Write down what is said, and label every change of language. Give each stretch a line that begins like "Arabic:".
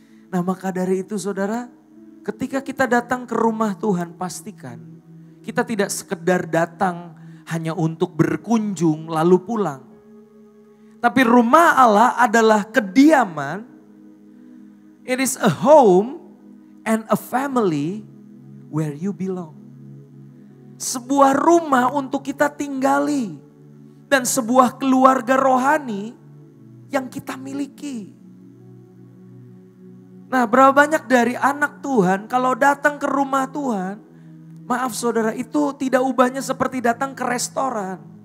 Indonesian: Nah maka dari itu saudara, ketika kita datang ke rumah Tuhan pastikan kita tidak sekedar datang hanya untuk berkunjung lalu pulang. Tapi rumah Allah adalah kediaman.
English: It is a home and a family where you belong.
Indonesian: Sebuah rumah untuk kita tinggali dan sebuah keluarga rohani yang kita miliki. Nah berapa banyak dari anak Tuhan kalau datang ke rumah Tuhan, maaf saudara itu tidak ubahnya seperti datang ke restoran.